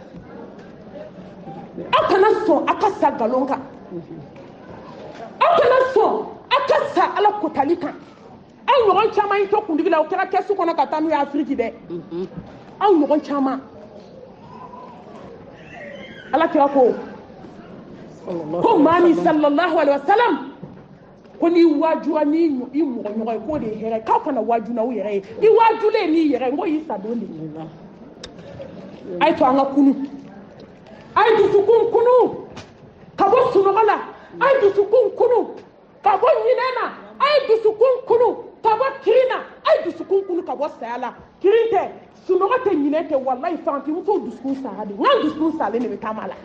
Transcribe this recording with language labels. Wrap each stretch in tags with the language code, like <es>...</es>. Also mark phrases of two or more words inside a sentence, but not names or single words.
<bm>aw kana sɔn a ka sa nkalon kan aw kana sɔn a ka sa ala kotali kan aw ɲɔgɔn caman y'i to kundigi la o kɛra kɛsu kɔnɔ ka taa n'u ye afiriki dɛ aw ɲɔgɔn caman ala kira ko maa min</bm> <ar>صلى الله عليه وسلم</ar> <bm>ko n'i wajura n'i i mɔgɔ ɲɔgɔn ye k'o de ye hɛrɛ ye k'aw kana waju n'aw yɛrɛ ye i wajulen n'i yɛrɛ ye n ko y'i sadon de ye a ye to an ka kunu a ye dusukun kunu ka bɔ sunɔgɔ la a ye dusukun kunu ka bɔ ɲinɛ na a ye dusukun kunu ka bɔ kirin na a ye dusukun kunu ka bɔ saya la kirin tɛ sunɔgɔ tɛ ɲinɛ tɛ walayi fantimusow dusukun sara de n ka dusukun salen de bɛ taama la</bm>